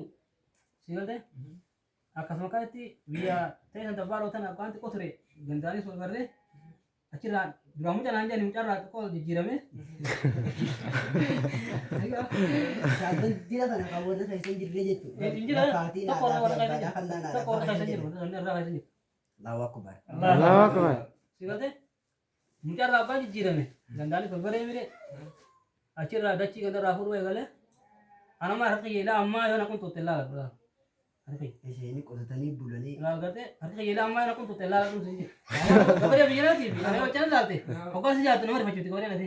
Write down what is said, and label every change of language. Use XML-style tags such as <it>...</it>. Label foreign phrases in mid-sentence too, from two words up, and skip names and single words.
<om>Sigalte akkasuma kanatti biyya ta'e san tabbaaroo tana abbaan xiqqoo ture gandaanis wal barree achirraan duraan mucaa naan jedhani mucaarraa xiqqoo jijjiirame. Shaabban dira kana qaawwana keessa hin jirre jechuudha. Injira tokko warra keessa jiru.</om> <ar>الله أكبر. الله أكبر.</ar> <om>Sigalte mucaarraa abbaan jijjiirame gandaanis wal barree mire achirraa dachii gandarraa fuudhuu eegale anama harka yeelaa ammaa yoo naqun tuutte laa garbaa. Isheen qotatanii bulanii. Laagate harka yeelaa ammaa yoo naqun tuutte laa garbuu sinji. Gabaree biyya naati fi ana wajjin laalte hoggaasi jaatu nama rifachuuti gabaree naati.</om>